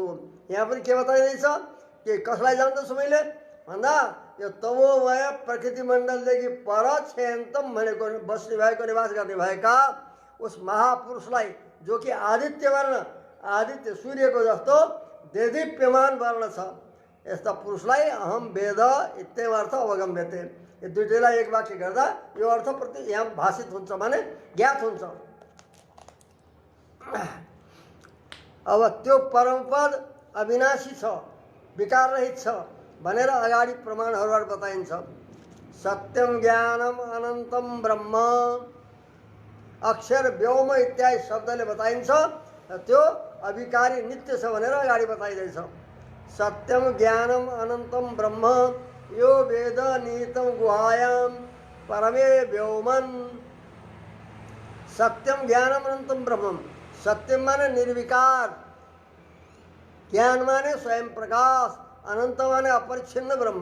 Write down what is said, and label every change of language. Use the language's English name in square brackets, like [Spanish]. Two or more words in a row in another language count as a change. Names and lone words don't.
[Nepali] यहाँ पनि के बताइँदैछ कि कसलाई जान्दछु मैले भन्दा यो तमोमय प्रकृति मण्डलदेखि पर छेन्तम भनेको बस्ने भएको, निवास गर्ने भएका उस महापुरुषलाई, जो कि आदित्य वर्ण, आदित्य सूर्यको जस्तो देदीप्यमान वर्ण छ, यस्ता पुरुषलाई [Sanskrit] अहम वेद इत्येव अर्थ अवगम्यते। [Nepali] यो दुईटैलाई एक वाक्य गर्दा यो अर्थ प्रति यहाँ भाषित हुन्छ भने ज्ञात हुन्छ। अब त्यो परमपद अविनाशी छ, विकार रहित छ भनेर अगाडि प्रमाणहरूबाट बताइन्छ। [Sanskrit] सत्यम ज्ञानम अनन्तम ब्रह्म, अक्षर व्योम [Nepali] इत्यादि शब्दले बताइन्छ त्यो अविकारी नित्य छ भनेर अगाडि बताइदैछ। [Sanskrit] सत्यम ज्ञानम अनन्तम ब्रह्म यो वेद निहितम गुहायाम परमे व्योमन। सत्यम ज्ञानम अनन्तम ब्रह्म, [Nepali] सत्यम माने निर्विकार, ज्ञान माने स्वयं प्रकाश, अनंत माने अपरिच्छिन्न ब्रह्म।